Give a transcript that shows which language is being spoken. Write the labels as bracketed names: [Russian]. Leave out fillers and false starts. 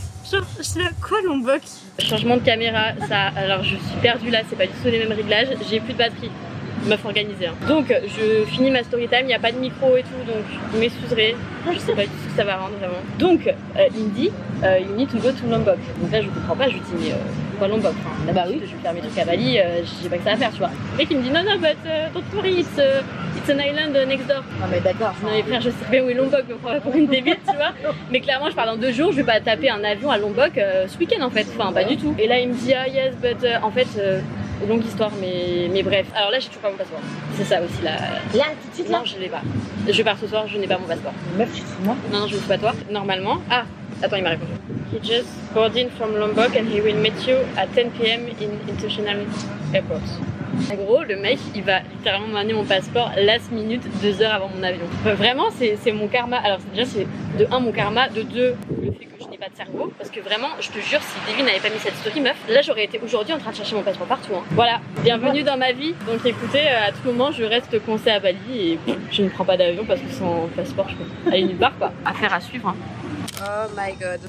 [French] Genre, je sais quoi Lombok? Changement de caméra, ça, alors je suis perdue là, c'est pas du tout les mêmes réglages, j'ai plus de batterie. Meuf organisée. Hein. Donc je finis ma story time, il n'y a pas de micro et tout, donc vous m'excuserez, je sais pas du tout ce que ça va rendre vraiment. Donc il me dit [English] you need to go to Lombok. [French] Donc là je comprends pas, je lui dis mais quoi Lombok, enfin, là bah oui, je vais faire mes trucs à Bali, j'ai pas que ça à faire tu vois. Et il me dit non [English] but don't worry, it's an island next door. [French] Ah mais d'accord. Non mais frère je sais bien où est Lombok, me prends pas pour une débile tu vois. Mais clairement je pars dans 2 jours, je vais pas taper un avion à Lombok ce week-end en fait, enfin pas du tout. Et là il me dit ah yes but en fait longue histoire mais bref. Alors là j'ai toujours pas mon passeport. C'est ça aussi là. Là tout de suite là? Non je l'ai pas. Je pars ce soir, je n'ai pas mon passeport. Meuf tu te fous moi? Non je ne suis pas toi. Normalement. Ah attends il m'a répondu. [English] He just boarded from Lombok and he will meet you at 10 p.m. in International Airport. [French] En gros, le mec, il va littéralement m'amener mon passeport last minute, 2 heures avant mon avion. Enfin, vraiment, c'est mon karma. Alors déjà, c'est de 1 mon karma, de 2 le fait que je n'ai pas de cerveau. Parce que vraiment, je te jure, si Devi n'avait pas mis cette story, meuf, là j'aurais été aujourd'hui en train de chercher mon passeport partout. Hein. Voilà, bienvenue dans ma vie. Donc écoutez, à tout moment, je reste coincée à Bali et je ne prends pas d'avion parce que sans passeport, je peux aller nulle part quoi. Affaire à suivre. Hein. [English] Oh my god.